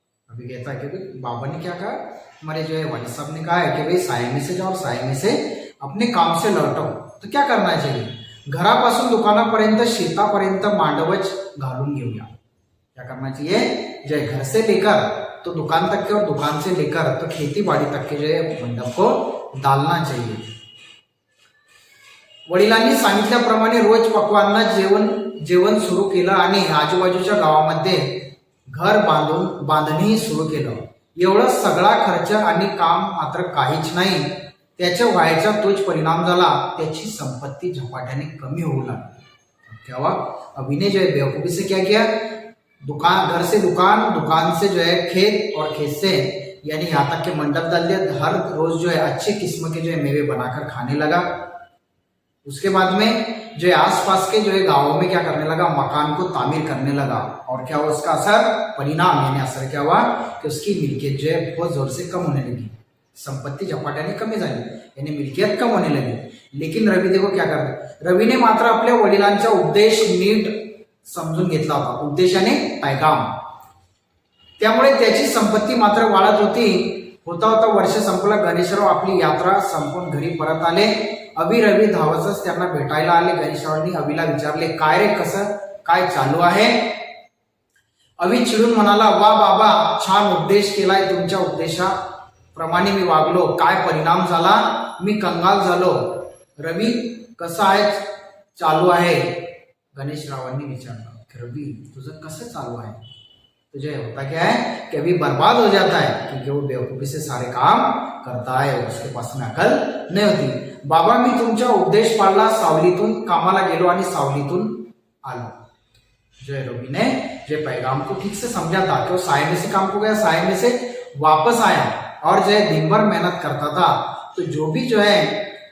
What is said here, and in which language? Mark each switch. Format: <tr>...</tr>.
<hi>अभी कहता है कि बाबांनी क्या कहा, हमारे जो है वालिद साहब ने कहा है कि भाई साय में से जाओ, साय में से अपने काम से लौटो। तो क्या करना चाहिए,</hi> <mr>घरापासून दुकानापर्यंत शेतापर्यंत मांडवच घालून घेऊया।</mr> <hi>क्या करना चाहिए, जो है घर से लेकर तो दुकान तक के और दुकान से लेकर तो खेती बाड़ी तक के जो है मंडप को डालना चाहिए।</hi> <mr>वडिलांनी सांगितल्याप्रमाणे रोज पक्वांना जेवण सुरू केलं आणि आजूबाजूच्या गावामध्ये घर बांधणी सुरू केलं। एवढा सगळा खर्च आणि काम मात्र काहीच नाही, त्याच्या व्हायचा तोच परिणाम झाला, त्याची संपत्ती झपाट्याने कमी होऊ लागली।</mr> <hi>क्या हुआ, अभी ने जो है बेवकूफी से क्या किया, घर से दुकान से जो है खेत और खेत से यानी यहाँ तक के मंडप डाल दिया। हर रोज जो है अच्छे किस्म के जो है मेवे बनाकर खाने लगा। उसके बाद में जो है आसपास के जो है गांवों में क्या करने लगा, मकान को तामीर करने लगा। और क्या हुआ उसका असर, परिणाम यानी असर क्या हुआ कि उसकी मिल्कियत जो है बहुत जोर से कम होने लगी,</hi> <mr>संपत्ती झपाट्याने कमी झाली,</mr> <hi>यानी मिल्कियत कम होने लगी। लेकिन रवि देखो क्या</hi> <mr>करतो, रवीने मात्र आपल्या वडिलांचा उपदेश नीट समजून घेतला होता, उद्देशाने पैगाम। त्यामुळे त्याची संपत्ती मात्र वाढत होती। होता वर्ष संपलं, गणेशराव आपली यात्रा संपून घरी परत आले। रवी धावतच त्यांना भेटायला आले। गणेशरावांनी अभिला विचारले, काय रे, कसं काय चालू आहे। अभि चिडून म्हणाला, वा बाबा, छान उपदेश केलाय, तुमच्या उपदेशाप्रमाणे मी वागलो, काय परिणाम झाला, मी कंगाल झालो। रवी कसं आहे, चालू आहे। गणेशरावांनी विचारलं, रवि तुझं कसं चालू आहे।</mr> <hi>तुझे होता क्या है कि अभी बर्बाद हो जाता है, क्योंकि वो बेवकूफी से सारे काम करता है, उसके पास में अकल नहीं होती।</hi> <mr>बाबा मी तुमचा उपदेश पाळला, सावलीतून कामाला गेलो आणि सावलीतून आलो।</mr> <hi>जो है रवि ने जो पैगाम को ठीक से समझा था कि वो साय में से काम को गया, साय में से वापस आया और जो है दिन भर मेहनत करता था। तो जो भी जो है</hi>